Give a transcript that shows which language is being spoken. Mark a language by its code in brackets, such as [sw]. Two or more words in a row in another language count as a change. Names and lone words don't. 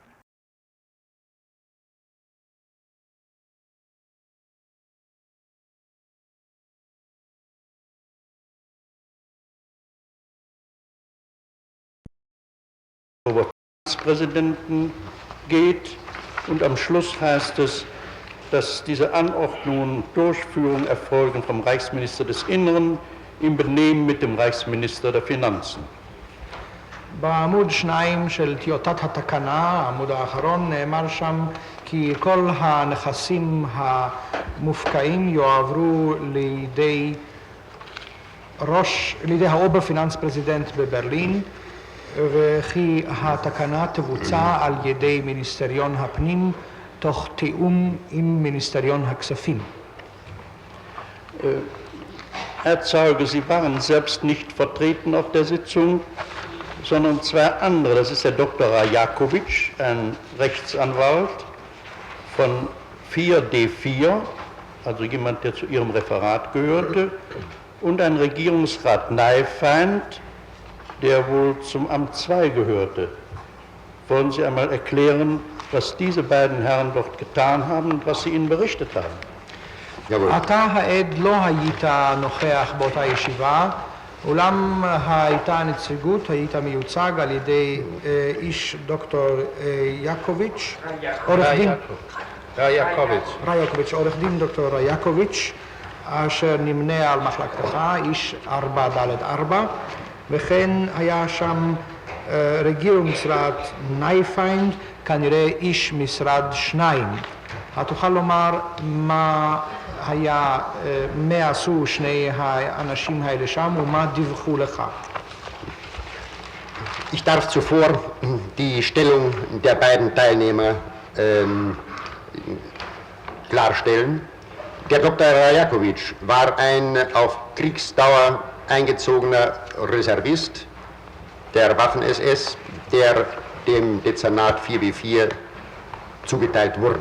[de] Präsidenten geht und am Schluss heißt es, dass diese Anordnungen und Durchführung erfolgen vom Reichsminister des Innern im Benehmen mit dem Reichsminister der Finanzen. [he] בעמוד 2 של טיוטת התקנה, העמוד האחרון, נאמר שם כי כל הנכסים המופקעים יועברו לידי האוברפיננספרזידנט בברלין, וכי התקנה תבוצע על ידי מיניסטריון הפנים תוך תיאום עם מיניסטריון הכספים. [de] Herr Zeuge, Sie waren selbst nicht vertreten auf der Sitzung, sondern zwei andere. Das ist der Dr. Rajakovic, ein Rechtsanwalt von 4D4, also jemand, der zu Ihrem Referat gehörte, und ein Regierungsrat Neifeind, der wohl zum Amt 2 gehörte. Wollen Sie einmal erklären, was diese beiden Herren dort getan haben und was sie Ihnen berichtet haben? [he] אתה העד לא היית נוכח באותה ישיבה, אולם הייתה נציגות, היית מיוצג על ידי איש דוקטור יעקוביץ', עורך דין דוקטור רייקוביץ', אשר נמנה על מחלקתך, איש 4ד4, וכן היה שם רגierungsrat נייפיינד, כנראה איש משרד 2. התוכל לומר מה עשו שני האנשים האלה שם ומה דיווחו לך? [de] Ich darf zuvor die Stellung der beiden Teilnehmer klarstellen. Der Dr. Rajakovic war ein auf Kriegsdauer eingezogener Reservist der Waffen-SS, der dem Dezernat 4W4 zugeteilt wurde.